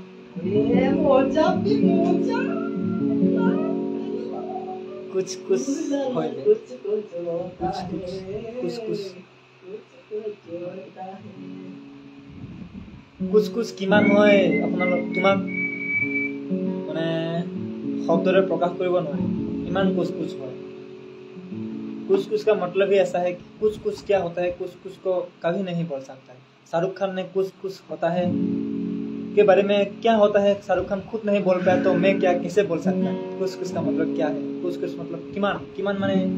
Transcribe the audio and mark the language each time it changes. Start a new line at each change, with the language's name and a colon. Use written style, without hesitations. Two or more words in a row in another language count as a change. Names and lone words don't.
Hindi: कुछ कुछ कुछ कुछ
Assamese: কিমান মই আপোনালোক তোমাক মানে শব্দৰে প্ৰকাশ কৰিব নোৱাৰিম ইমান
Hindi: कुछ कुछ
Assamese: হয়
Hindi: कुछ कुछ का मतलब ही ऐसा है कि कुछ कुछ क्या होता है कुछ कुछ को कभी नहीं बोल सकता है शाहरुख खान ने कुछ कुछ होता है के बारे में क्या होता है शाहरुख खान खुद नहीं बोल पाया तो मैं क्या कैसे बोल सकता है कुछ कुछ का मतलब क्या है कुछ कुछ मतलब
Assamese: কিমান কিমান মানে